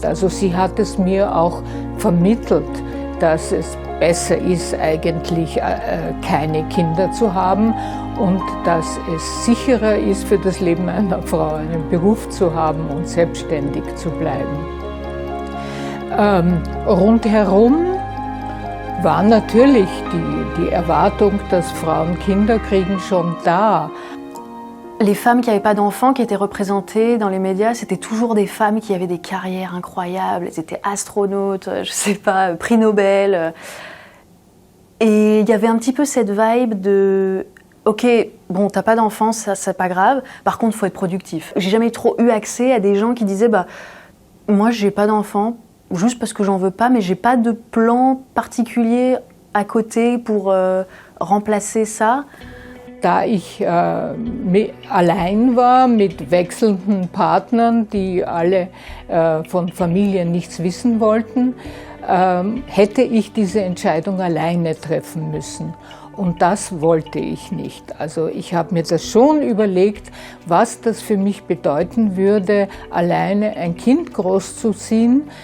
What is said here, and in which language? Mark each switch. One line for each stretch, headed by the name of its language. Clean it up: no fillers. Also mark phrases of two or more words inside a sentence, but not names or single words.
German: Also sie hat es mir auch vermittelt, dass es besser ist, eigentlich keine Kinder zu haben und dass es sicherer ist für das Leben einer Frau, einen Beruf zu haben und selbstständig zu bleiben. Rundherum war natürlich die Erwartung, dass Frauen Kinder kriegen, schon da.
French: Les femmes qui n'avaient pas d'enfants, qui étaient représentées dans les médias, c'était toujours des femmes qui avaient des carrières incroyables. Elles étaient astronautes, je sais pas, prix Nobel. Et il y avait un petit peu cette vibe de « Ok, bon, t'as pas d'enfants, ça c'est pas grave, par contre, il faut être productif ». J'ai jamais trop eu accès à des gens qui disaient « Bah, moi, j'ai pas d'enfants, juste parce que j'en veux pas, mais j'ai pas de plan particulier à côté pour remplacer ça ».
German: Da ich allein war mit wechselnden Partnern, die alle von Familie nichts wissen wollten, hätte ich diese Entscheidung alleine treffen müssen. Und das wollte ich nicht. Also ich habe mir das schon überlegt, was das für mich bedeuten würde, alleine ein Kind großzuziehen.